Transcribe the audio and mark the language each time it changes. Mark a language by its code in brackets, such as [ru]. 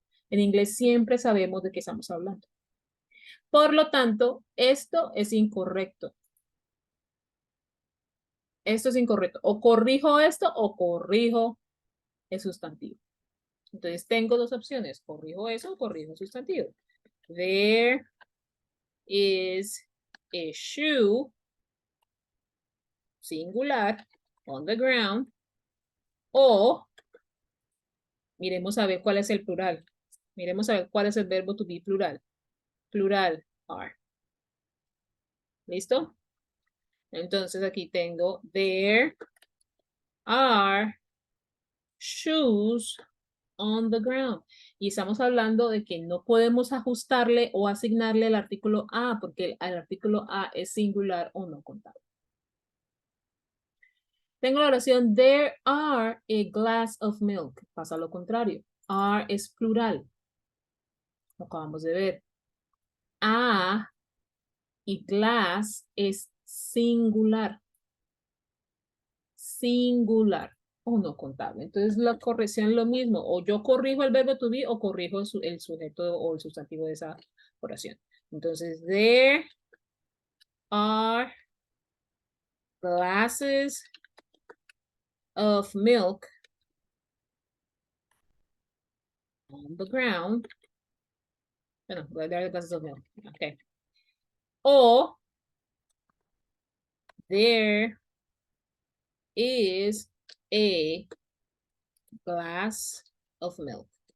[es] En inglés siempre sabemos de qué estamos hablando. Por lo tanto, esto es incorrecto. Esto es incorrecto. O corrijo esto o corrijo el sustantivo. Entonces tengo dos opciones. Corrijo eso o corrijo el sustantivo. [en] There is a shoe, singular, on the ground. [es] O miremos a ver cuál es el plural. Miremos a ver cuál es el verbo to be plural. Plural, are. ¿Listo? Entonces aquí tengo [en] there are shoes on the ground. [es] Y estamos hablando de que no podemos ajustarle o asignarle el artículo a, porque el artículo a es singular o no contable. Tengo la oración [en] there are a glass of milk. [es] Pasa lo contrario. Are es plural. Lo acabamos de ver. A y glass es singular. Singular o no contable. Entonces la corrección es lo mismo. O yo corrijo el verbo to be o corrijo el sujeto o el sustantivo de esa oración. [en] Entonces, there are glasses of milk on the ground. Bueno, there are glasses of milk. Okay. O there is a glass of milk.